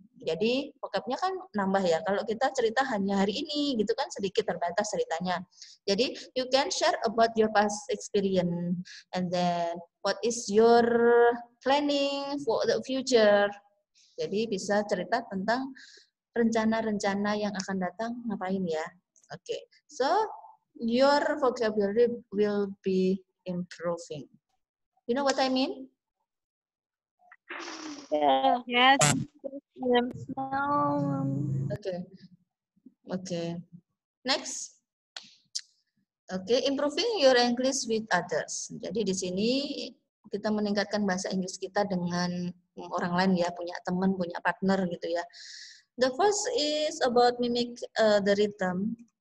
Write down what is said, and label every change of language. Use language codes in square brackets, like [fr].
[id] Jadi vocabnya kan nambah ya, kalau kita cerita hanya hari ini gitu kan sedikit terbatas ceritanya. [en] Jadi you can share about your past experience and then what is your planning for the future. [id] Jadi bisa cerita tentang rencana-rencana yang akan datang ngapain ya. [en] Oke, so your vocabulary will be improving. You know what I mean? Yeah. Yes. Ma'am. Okay. Next. Oke, improving your English with others. [id] Jadi di sini kita meningkatkan bahasa Inggris kita dengan orang lain ya, punya teman, punya partner gitu ya. [en] The first is about mimic the rhythm.